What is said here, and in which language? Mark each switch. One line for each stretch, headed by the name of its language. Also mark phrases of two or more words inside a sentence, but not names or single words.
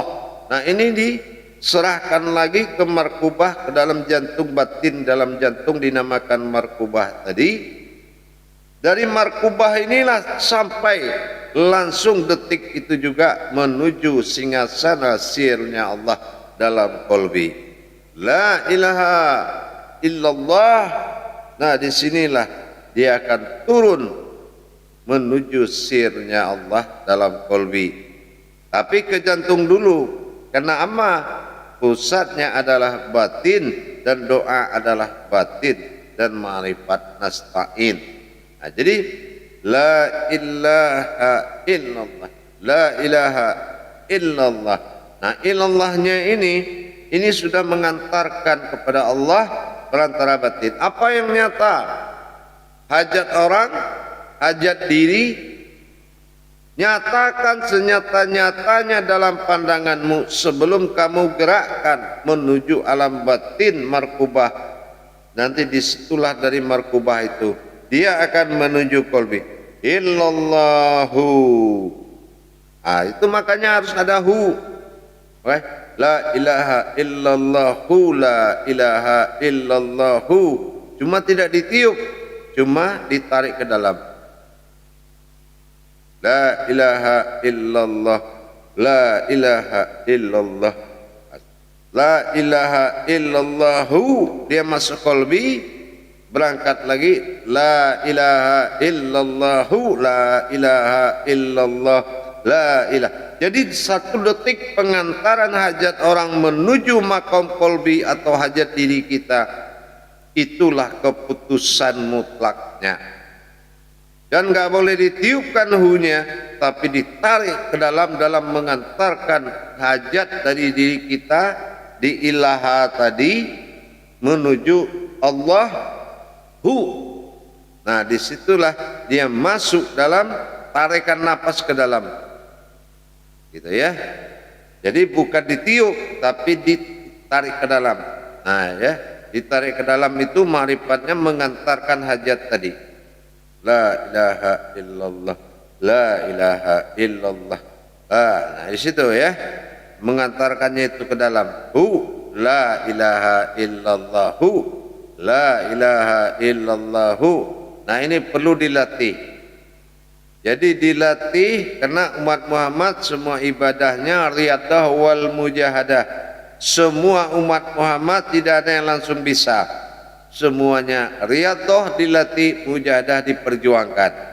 Indonesian: Nah, ini diserahkan lagi ke markubah, ke dalam jantung batin, dalam jantung dinamakan markubah tadi. Dari markubah inilah sampai langsung detik itu juga menuju singgasana sirnya Allah dalam qalbi.
Arabic: لا إله إلا الله.
Indonesian: Nah, disinilah dia akan turun menuju sirnya Allah dalam qalbi. Tapi ke jantung dulu, karena amma pusatnya adalah batin dan doa adalah batin dan ma'rifat nasta'in. Nah, jadi
Arabic: لا إله إلا الله، لا إله إلا الله.
Indonesian: Nah, illallahnya ini sudah mengantarkan kepada Allah perantara batin. Apa yang nyata? Hajat orang, hajat diri, nyatakan senyata-nyatanya dalam pandanganmu sebelum kamu gerakkan menuju alam batin markubah. Nanti disitulah dari markubah itu dia akan menuju qalbi.
Arabic: إلا الله.
Indonesian: Ah, itu makanya harus ada hu.
Arabic: لا إله إلا الله، لا إله إلا الله.
Indonesian: Cuma tidak ditiup, cuma ditarik ke dalam.
Arabic: لا إله إلا الله، لا إله إلا الله، لا إله إلا الله.
Indonesian: Dia masuk qalbi. berangkat lagi,
Arabic: لا إله إلا الله، لا إله إلا الله، لا إله.
Indonesian: Jadi 1 detik pengantaran hajat orang menuju maqam qalbi atau hajat diri kita, itulah keputusan mutlaknya. Dan nggak boleh ditiupkan hunya, tapi ditarik ke dalam mengantarkan hajat dari diri kita di ilaha tadi menuju Allah hu. Nah, disitulah dia masuk dalam tarikan napas ke dalam, gitu ya. Jadi bukan ditiup, tapi ditarik ke dalam. Nah ya, ditarik ke dalam itu ma'rifatnya mengantarkan hajat tadi.
Arabic: لا إله إلا الله، لا إله إلا الله.
Indonesian: Nah di situ ya, mengantarkannya itu ke dalam.
Arabic: لا إله إلا الله، لا إله إلا الله.
Indonesian: Nah ini perlu dilatih. Jadi dilatih karena umat Muhammad semua ibadahnya
Arabic: رياضة والمجاهدة.
Indonesian: Semua umat Muhammad tidak ada yang langsung bisa. Semuanya riyadah dilatih, mujahadah diperjuangkan.